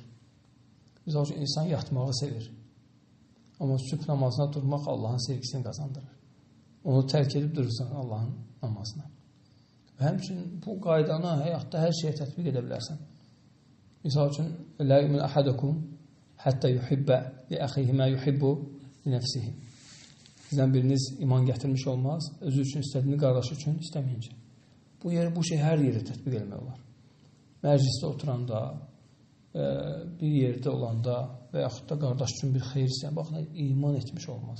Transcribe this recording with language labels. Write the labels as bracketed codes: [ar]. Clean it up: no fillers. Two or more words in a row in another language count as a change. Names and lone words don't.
[az] Misal üçün, insan yatmağı sevir. Amma sübh namazına durmaq Allahın sevgisini qazandırır. Onu tərk edib durursan Allahın namazına. Və həmçinin bu qaydanı həyatda hər şeyə tətbiq edə bilərsən. Misal üçün, [ar] "لا يؤمن أحدكم حتى يحب لأخيه ما يحب لنفسه." [az] Sizdən biriniz iman gətirmiş olmaz, özü üçün istədiyini qardaşı üçün istəməyincə. Bu şey hər yerə tətbiq etmək olar. Məclisdə oturanda, bir yerdə olanda və yaxud da qardaş üçün bir xeyir istəyən, baxın, iman etmiş olmaz.